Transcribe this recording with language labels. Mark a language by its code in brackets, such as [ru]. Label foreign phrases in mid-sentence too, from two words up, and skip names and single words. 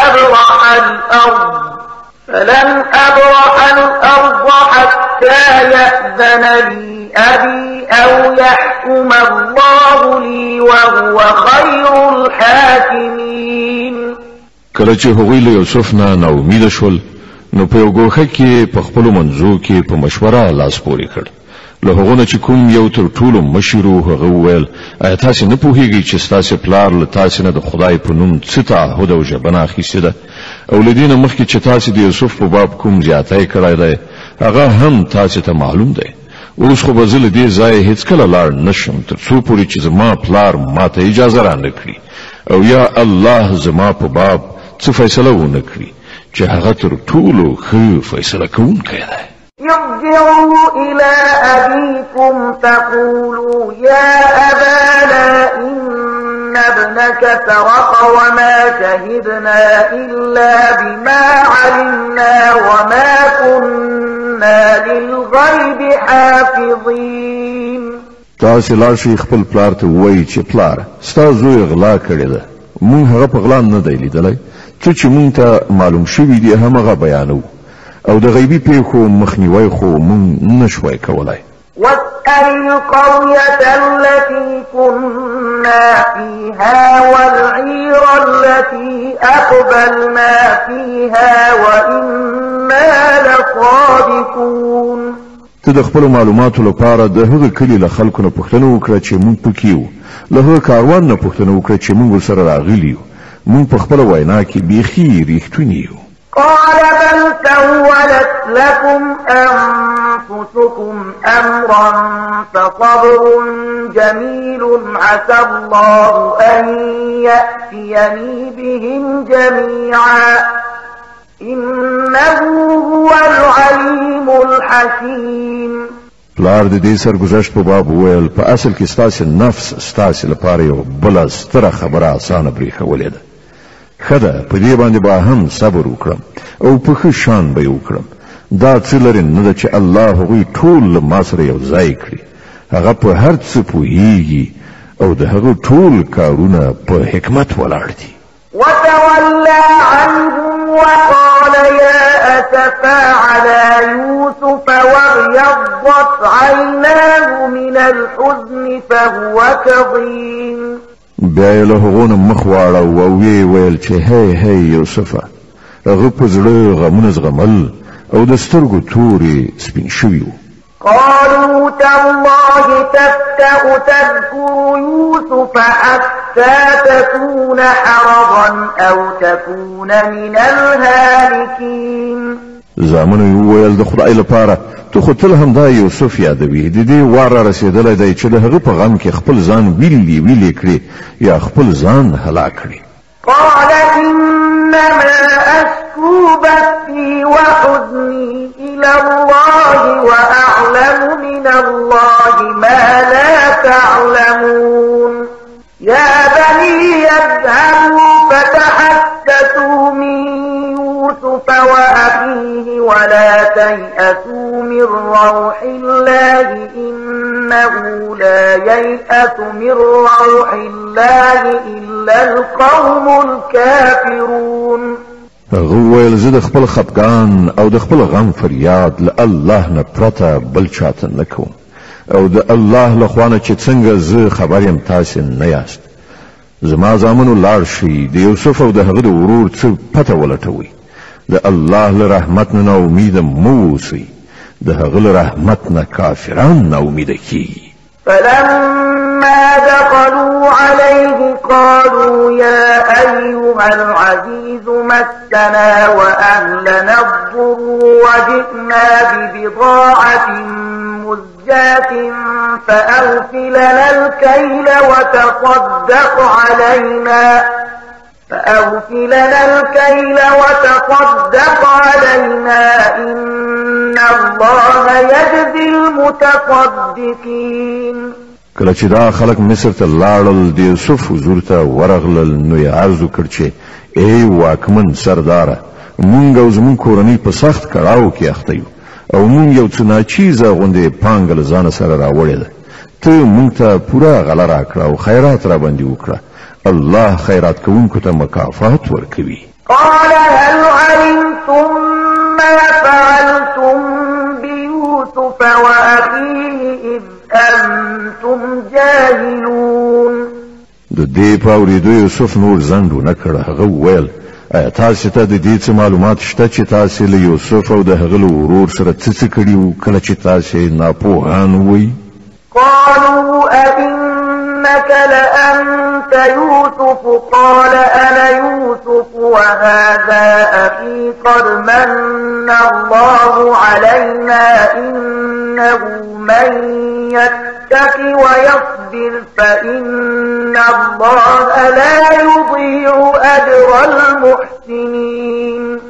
[ar] أبرح الأرض حتى يأذن لي أبي أو يحكم الله لي وهو خير الحاكمين. [ps] کله چې هغوی له یوسف نه ناامید شول نو په یو ګوښه کې په خپل منځو کې په مشوره لاس پورې کړ. له هغو نه چې کوم یو تر ټولو مشر و هغه وویل ایا تاسې نه پوهیږئ چې ستاسې پلار له تاسې نه د خدای په نوم څه تعهد او ژبنه اخیستې ده او له دې نه مخکې چې تاسې د یوسف په باب کوم زیاتی کړی دی هغه هم تاسې ته معلوم دی. اوس خو به زه له دې ځایه هېڅکله لاړ نه شم تر څو پورې چې زما پلار ماته اجازه رانه کړي او یا الله زما په باب څه فیصله ونه کړي چې هغه تر ټولو ښه فیصله کوونکی دی. [ar] ارجعوا إلى أبيكم فقولوا يا أبانا إن ابنك سرق وما شهدنا إلا بما علمنا وما كنا للغيب حافظين. [ps] تاسې لاړ شئ خپل پلار ته ووایئ چې پلاره ستا زوی غلا کړې ده موږ هغه په غلا نه دی لیدلی څه چې موږ ته معلوم شوي دي همغه بیانوو او د غیبی پیښو مخنیوی خو مونږ نشوای کولای. [ar] واسأل القرية التي كنا فيها والعير التي أقبلنا فيها وإنا لصادقون. [ps] ته د خپل معلوماتو لپاره د هغه کلی له خلکو نه پوښتنه وکړه چې مونږ پکې وو له هغه کاروان نه پوښتنه وکړه چې مونږ ورسره راغلي یو مونږ په خپله وینا کې بیخي ریښتوني یو. [ar] قال بل سولت لكم أنفسكم أمرا فصبر جميل عسى الله أن يأتيني بهم جميعا إنه هو العليم الحكيم. [ps] پلار د دې سرګذشت په باب وویل په اصل کې ستاسې نفس ستاسې لپاره یو بله ستره خبره اسانه برېښولې ده. ښه ده په دې باندې به هم صبر وکړم او په ښه شان به یې وکړم. دا څه لرې نه ده چې الله هغوی ټول له ما سره یو ځای کړي. هغه په هر څه پوهیږي او د هغه ټول کارونه په حکمت ولاړ دي. [ar] وتولى عنهم وقال يا أسفا على يوسف وابيضت عيناه من الحزن فهو كظيم. [ps] بیا یې له هغو نه مخ واړه او ویې ویل چې هی یوسفه هغه په زړه غمونه زغمل او د سترګو تورې سپین شوي وو. [ar] قالوا تالله تفتأ تذكر يوسف حتى تكون حرضا أو تكون من الهالكين. [ps] زامنو یې وویل د خدای لپاره ته خو تل همدا یوسف یادوي د دې وار را رسېدلی دی چې د هغه په غم کې خپل ځان ویلې کړي یا خپل ځان هلاک کړي. [ar] قال إنما أشكو بثي وحزني إلى الله وأعلم من الله ما لا تعلمون. يا بني اذهبوا فتحسسوا من يوسف وأخيه ولا تيأسوا من روح الله إنه لا ييأس من روح الله إلا القوم الكافرون. [ps] هغه ویل زه د خپل خفګان او د خپل غم فریاد له الله نه پرته بل چاته نه کوم او د الله له خوا نه چې څنګه زه خبر یم تاسې نه یاست. زما زامنو لاړ شي د یوسف او د هغه د ورور څه پته ولټوئ. د الله له رحمت نه ناامیده مه اوسئ. د هغه له رحمت نه کافران ناامیده کیږي. [ar] فلما دخلوا عليه قالوا يا أيها العزيز مسنا وأهلنا الضر وجئنا ببضاعة مزجاة فأوف لنا الكيل وتصدق علينا فأوف لنا الكيل وتصدق علينا إن الله يجزي المتصدقين. [ps] کله چې دا خلک مصر ته لاړل د یوسف حضور ته ورغلل نو یې عرض وکړ چې ای واکمن سرداره مونږ او زمونږ کورنۍ په سخت کړاو کې اخته یو او مونږ یو څه ناچیزه غوندې پانګه له ځانه سره راوړې ده ته مونږ ته پوره غله راکړه او خیرات را باندې وکړه الله خیرات کوونکو ته مکافات ورکوي. [ar] قال هل علمتم ما فعلتم بيوسف وأخيه إذ أنتم جاهلون. [ps] د دې په اورېدو یوسف نور ځنډ ونه کړ. هغه وویل ایا تاسو ته د دې څه معلومات شته چې تاسو له یوسف او د هغه له ورور سره څه کړي وو کله چې تاسو ناپوهان وئ؟ [ar] قالوا أئنك لأنت يوسف قال أنا يوسف وهذا أخي قد من الله علينا إنه من يتق ويصبر فإن الله لا يضيع أجر المحسنين.